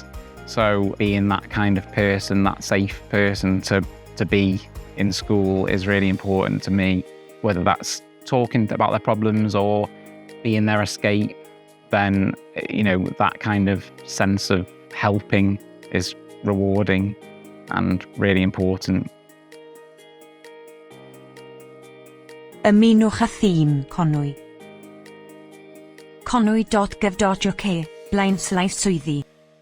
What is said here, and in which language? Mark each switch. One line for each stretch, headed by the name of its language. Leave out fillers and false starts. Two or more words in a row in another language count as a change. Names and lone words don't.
English: So being that kind of person, that safe person to be in school is really important to me. Whether that's talking about their problems or being their escape, then, you know, that kind of sense of helping is rewarding and really important.
Welsh: Ymunwch â thîm Conwy. Conwy.gov.uk /swyddi